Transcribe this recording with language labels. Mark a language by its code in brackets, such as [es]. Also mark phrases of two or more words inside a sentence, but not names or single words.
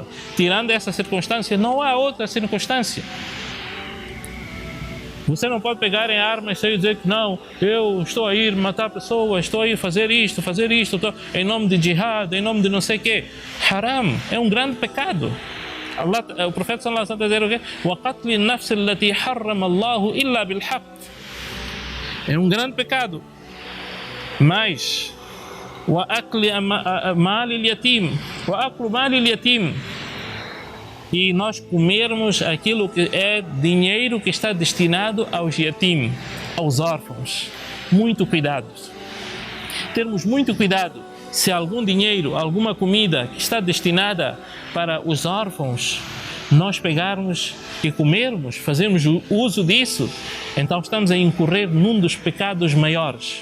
[pt] Tirando essa circunstância, não há outra circunstância. Você não pode pegar em armas e dizer que não, eu estou a ir matar pessoas, estou a ir fazer isto, em nome de jihad, em nome de não sei o quê. Haram, é um grande pecado. O profeta [ar] صلى الله عليه وسلم [pt] está a dizer o quê? [ar] وَقَتْلِ النَّفْسِ الَّتِي حَرَّمَ اللَّهُ إِلَّا بِالْحَقِّ. [pt] É um grande pecado. Mas [ar] وَأَكْلُ مَالِ الْيَتِيمِ, [pt] e nós comermos aquilo que é dinheiro que está destinado aos yatim, aos órfãos. Muito cuidado. Termos muito cuidado. Se algum dinheiro, alguma comida que está destinada para os órfãos, nós pegarmos e comermos, fazermos o uso disso, então estamos a incorrer num dos pecados maiores.